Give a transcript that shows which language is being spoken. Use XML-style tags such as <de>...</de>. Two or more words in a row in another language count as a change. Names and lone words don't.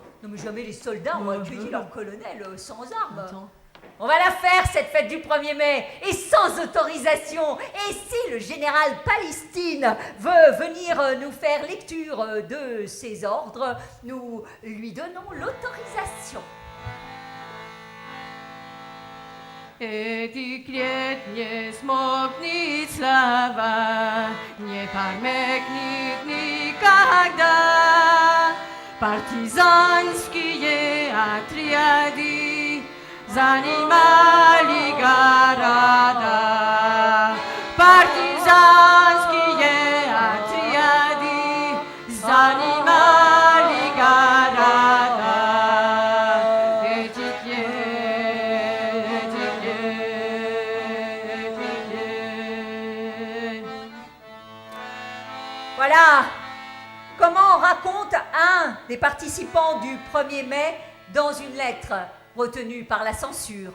<fr>Non mais jamais les soldats ont accueilli leur colonel sans armes. Attends. On va la faire, cette fête du 1er mai, et sans autorisation. Et si le général Palestine veut venir nous faire lecture de ses ordres, nous lui donnons l'autorisation.</fr> <ru>Эти лет не смолкнет слава, не померкнет никогда. Партизанские отряды занимали города. Партизанские отряды занимали города.</ru> <fr>Voilà comment on raconte un des participants du 1er mai dans une lettre retenue par la censure.</fr>